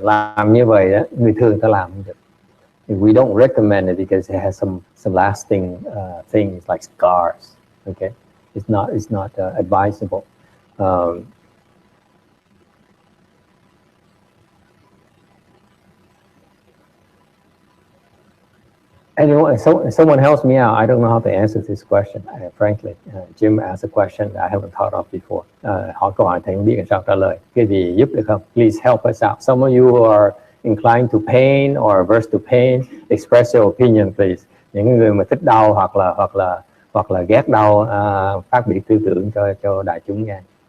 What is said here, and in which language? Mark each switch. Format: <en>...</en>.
<vi>Làm như vậy đó, người thường ta làm không được.</vi> <en>We don't recommend it because it has some lasting things like scars. Okay, it's not advisable. Anyone, someone helps me out. I don't know how to answer this question. Frankly, Jim asked a question that I haven't thought of before.</en> <vi>Hỏi câu hỏi thầy không biết làm sao trả lời. Cái gì giúp được không?</vi> <en>Please help us out. Some of you who are inclined to pain or averse to pain, express your opinion, please.</en> <vi>Những người mà thích đau hoặc là ghét đau, phát biểu tư tưởng cho đại chúng nghe.</vi>